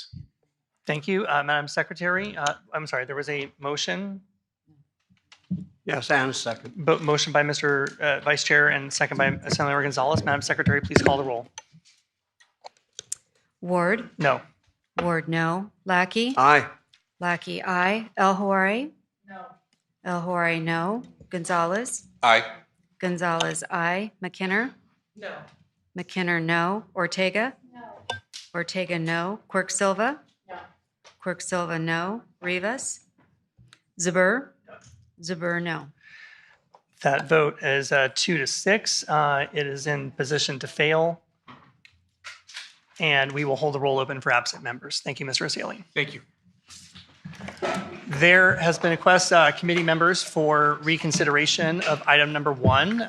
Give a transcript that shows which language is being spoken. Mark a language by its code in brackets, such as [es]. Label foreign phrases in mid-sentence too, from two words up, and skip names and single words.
[en] Thank you, Madam Secretary. I'm sorry, there was a motion. Yes, and a second. Motion by Mr. Vice Chair and second by Senator Gonzalez. Madam Secretary, please call the roll. Ward? No. Ward, no. Lackey? Aye. Lackey, aye. El Houari? No. El Houari, no. Gonzalez? Aye. Gonzalez, aye. McKinner? No. McKinner, no. Ortega? No. Ortega, no. Quirk Silva? No. Quirk Silva, no. Rivas? Zuber? No. Zuber, no. That vote is 2-6. It is in position to fail. And we will hold the roll open for absent members. Thank you, Mr. Asali. Thank you. There has been a request, committee members, for reconsideration of item number 1.